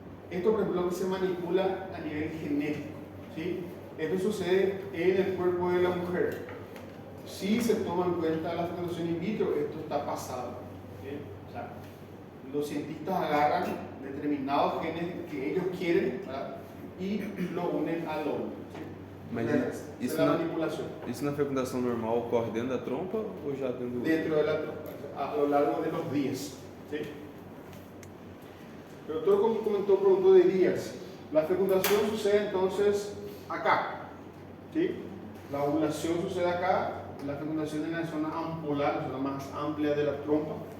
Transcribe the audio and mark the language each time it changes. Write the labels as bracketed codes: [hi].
[es] Esto, por ejemplo, que se manipula a nivel genético. ¿Sí? Esto sucede en el cuerpo de la mujer. Si se toma en cuenta la fecundación in vitro, esto está pasado. ¿Sí? O sea, los cientistas agarran determinados genes que ellos quieren, ¿verdad? Y lo unen al hombre. ¿Sí? [pt] Mas isso na fecundação normal ocorre dentro da trompa ou já dentro do... [es] Dentro de la trompa, a lo largo de los días. ¿Sí? Pero todo como comentó pronto de días. La fecundación sucede entonces acá. ¿Sí? La ovulación sucede acá, la fecundación en la zona ampolar, la zona más amplia de la trompa.